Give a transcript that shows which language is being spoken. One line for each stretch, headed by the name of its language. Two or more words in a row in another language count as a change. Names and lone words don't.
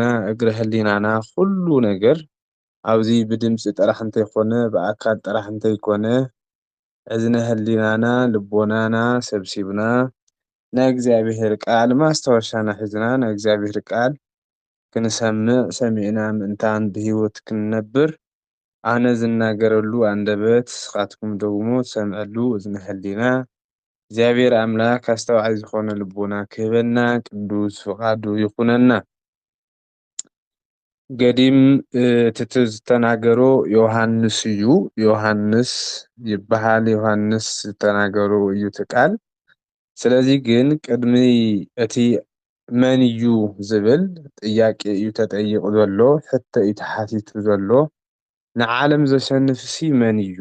Tigrinya: እግረ ህሊናና ኩሉ ነገር ኣብዚ ብድምፂ ጥራሕ እንተይኮነ ብኣካል ጥራሕ እንተይኮነ እዝነ ህሊናና ልቦናና ሰብሲብና ናይ እግዚአብሔር ቃል ማስታወሻና ሒዝና ናይ እግዚአብሔር ቃል ክንሰምዕ ሰሚዕና ምእንታን ብሂወት ክንነብር ኣነ ዝናገረሉ አንደበት ንስኻትኩም ደግሞ ትሰምዐሉ እዝነ ህሊና እግዚአብሔር አምላክ ኣስተዋዓይ ዝኾነ ልቦና ክህበና ቅዱስ ፍቃዱ ይኹነና። ገዲም እቲ ዝተናገሮ ዮሃንስ እዩ። ዮሃንስ ይበሃል። ዮሃንስ ዝተናገሮ እዩ እቲ ቃል። ስለዚ ግን ቅድሚ እቲ መን እዩ ዝብል ጥያቄ እዩ ተጠይቁ ዘሎ፣ ሕቶ እዩ ተሓቲቱ ዘሎ። ንዓለም ዘሸንፍሲ መን እዩ?